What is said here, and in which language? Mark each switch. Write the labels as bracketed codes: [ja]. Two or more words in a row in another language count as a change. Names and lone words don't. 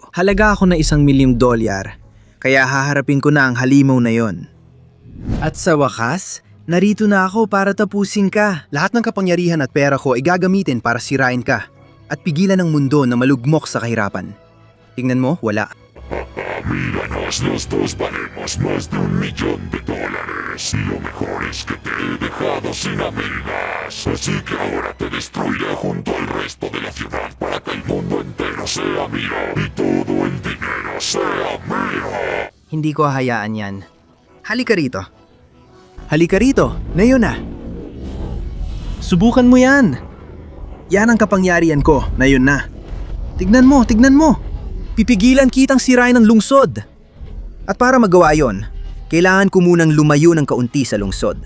[tl] Halaga ako na $1,000,000, kaya haharapin ko na ang halimaw na yon. At sa wakas, narito na ako para tapusin ka. Lahat ng kapangyarihan at pera ko ay gagamitin para sirain ka at pigilan ang mundo na malugmok sa kahirapan. Tingnan mo, wala. [es] Míranos, los dos valemos más de $1,000,000 y lo mejor es que te he dejado sin amigas. Así que ahora te destruiré junto al resto de la ciudad para que el mundo entero sea mío y todo el dinero sea mío. [tl] Hindi ko hahayaan yan. Halika rito. Ngayon na. Subukan mo yan. Yan ang kapangyarihan ko, ngayon na. Tignan mo. Pipigilan kitang sirain ng lungsod. At para magawa yon, kailangan ko munang lumayo ng kaunti sa lungsod.